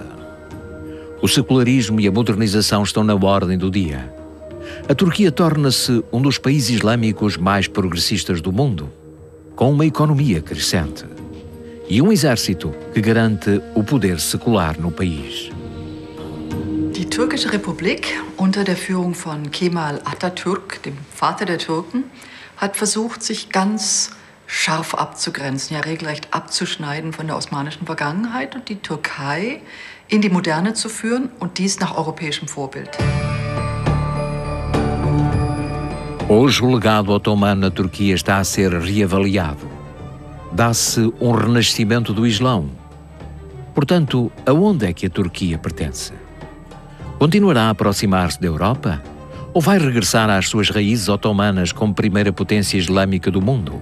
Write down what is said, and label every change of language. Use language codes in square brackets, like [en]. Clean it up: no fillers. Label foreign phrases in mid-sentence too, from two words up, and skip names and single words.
[pt] O secularismo e a modernização estão na ordem do dia. A Turquia torna-se um dos países islâmicos mais progressistas do mundo, com uma economia crescente e um exército que garante o poder secular no país. [de] Die Türkische Republik unter der Führung von Kemal Atatürk, dem Vater der Türken, hat versucht, sich ganz scharf abzugrenzen, ja regelrecht abzuschneiden von der osmanischen Vergangenheit und die Türkei in die Moderne zu führen und dies nach europäischem Vorbild. [pt] Hoje o legado otomano na Turquia está a ser reavaliado. Dá-se um renascimento do Islão. Portanto, aonde é que a Turquia pertence? Continuará a aproximar-se da Europa? Ou vai regressar às suas raízes otomanas como primeira potência islâmica do mundo?